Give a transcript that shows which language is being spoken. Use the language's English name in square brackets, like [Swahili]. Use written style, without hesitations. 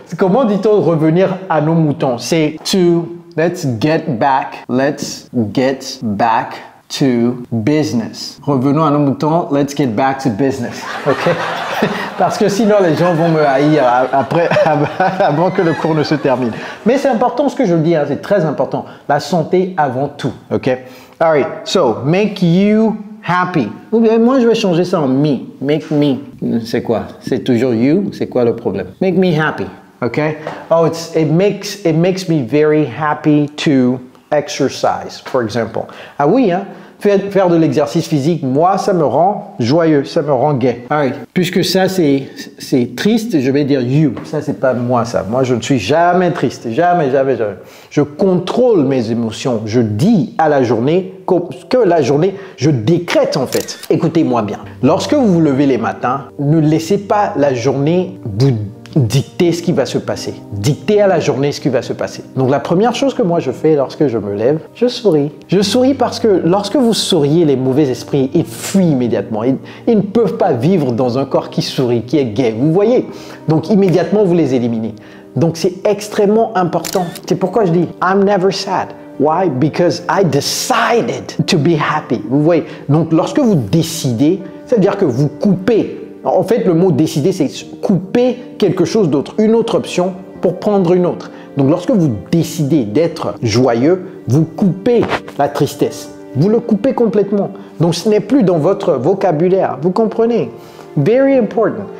[French] Comment dit-on revenir à nos moutons? C'est to... [English] Let's get back to business. [French] Revenons à nos moutons, [English] let's get back to business. [French] OK? Parce que sinon, les gens vont me haïr après, avant que le cours ne se termine. Mais c'est important ce que je dis, hein, c'est très important. La santé avant tout. OK? [English] All right, so make you happy. [French] Ou bien, moi, je vais changer ça en me. Make me. C'est quoi? C'est toujours you? C'est quoi le problème? [English] Make me happy. [French] Okay? [English] Oh, it makes me very happy to exercise, for example. [French] Ah oui, hein? Faire de l'exercice physique, moi, ça me rend joyeux, ça me rend gai. Alright. Puisque ça, c'est triste, je vais dire you. Ça, c'est pas moi, ça. Moi, je ne suis jamais triste. Jamais. Je contrôle mes émotions. Je dis à la journée que la journée, je décrète en fait. Écoutez-moi bien. Lorsque vous vous levez les matins, ne laissez pas la journée vous dicter ce qui va se passer. Dicter à la journée ce qui va se passer. Donc la première chose que moi je fais lorsque je me lève, je souris. Je souris parce que lorsque vous souriez, les mauvais esprits, ils fuient immédiatement. Ils ne peuvent pas vivre dans un corps qui sourit, qui est gai. Vous voyez? Donc immédiatement, vous les éliminez. Donc c'est extrêmement important. C'est pourquoi je dis [English] I'm never sad. Why? Because I decided to be happy. [French] Vous voyez? Donc lorsque vous décidez, c'est-à-dire que vous coupez. En fait, le mot décider, c'est couper quelque chose d'autre, une autre option pour prendre une autre. Donc, lorsque vous décidez d'être joyeux, vous coupez la tristesse. Vous le coupez complètement. Donc, ce n'est plus dans votre vocabulaire. Vous comprenez? [English] Very important.